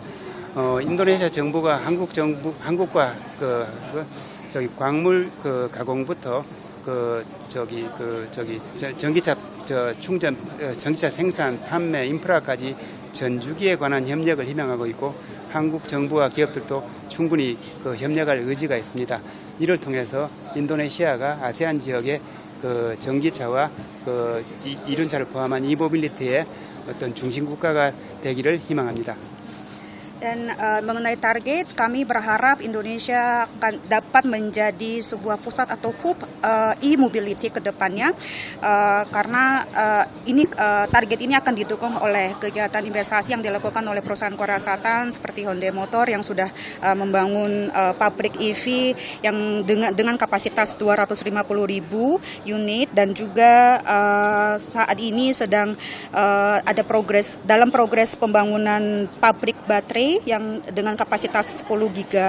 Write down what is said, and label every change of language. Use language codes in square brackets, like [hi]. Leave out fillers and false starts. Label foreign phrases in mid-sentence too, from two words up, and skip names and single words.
[ko] 인도네시아 정부가 한국과 광물 가공부터 전기차 전기차 생산, 판매, 인프라까지 전 주기에 관한 협력을 희망하고 있고 한국 정부와 기업들도 충분히 협력할 의지가 있습니다. 이를 통해서 인도네시아가 아세안 지역의 전기차와 이륜차를 포함한 이모빌리티의 어떤 중심 국가가 되기를 희망합니다. [id] Dan mengenai target, kami berharap Indonesia akan dapat menjadi sebuah pusat atau [en] hub e-mobility [id] ke depannya, karena target ini akan didukung oleh kegiatan investasi yang dilakukan oleh perusahaan Korea Selatan seperti Hyundai Motor yang sudah membangun pabrik EV yang dengan kapasitas 250.000 unit, dan juga saat ini sedang ada dalam progres pembangunan pabrik baterai yang dengan kapasitas 10 giga.